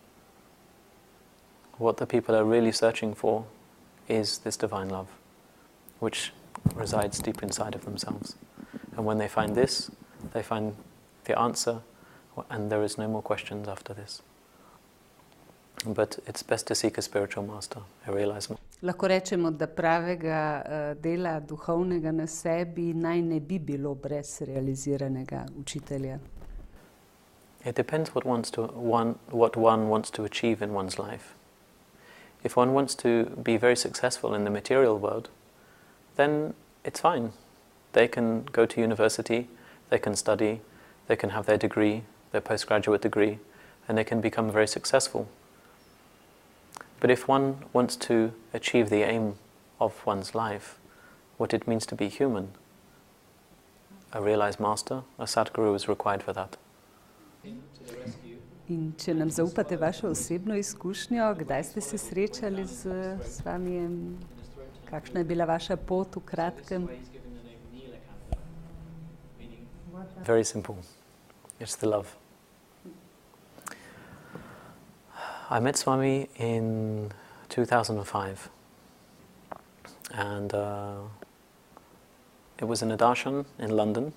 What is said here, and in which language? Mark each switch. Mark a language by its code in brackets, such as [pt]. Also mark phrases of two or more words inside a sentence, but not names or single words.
[en] What the people are really searching for is this divine love, which resides deep inside of themselves. And when they find this, they find the answer, and there is no more questions after this. But it's best to seek a spiritual master, a realized master. [sl] Lahko rečemo, da pravega dela duhovnega na sebi naj ne bi bilo brez realiziranega učitelja. [en] It depends what one wants to achieve in one's life. If one wants to be very successful in the material world, then it's fine. They can go to university, they can study, they can have their degree, their postgraduate degree, and they can become very successful. But if one wants to achieve the aim of one's life, what it means to be human, a realized master, a Sadguru is required for that. [sl] In če nam zaupate vašo osebno izkušnjo, kdaj ste se srečali z Swamijem? Kakšna je bila vaša pot v kratkem? [en] Very simple. It's the love. I met Swami in 2005, and it was in a Darshan in London.